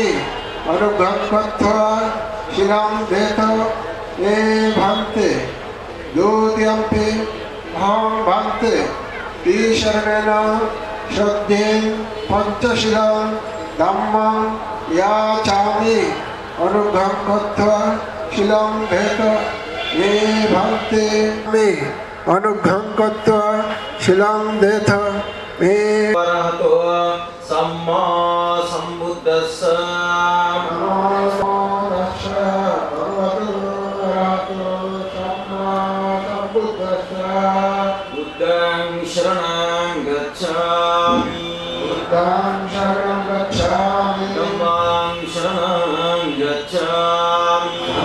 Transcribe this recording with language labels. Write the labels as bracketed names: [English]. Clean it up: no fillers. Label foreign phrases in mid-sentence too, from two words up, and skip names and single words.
[Pali] অনুগ্রহত্ব শিলং দেত এ ভান্তে দ্বিতীয়ম্পি অহং ভান্তে তিশরণেন সদ্দিন পঞ্চশীলং ধম্মং ইয়াচামি অনুগ্রহত্ব শিলং দেত এ ভান্তে মে অনুগ্রহত্ব শিলং দেত মে Arahato Samma Sambuddhassa Buddhang Sharanang Gacchami Dhammang Sharanang Gacchami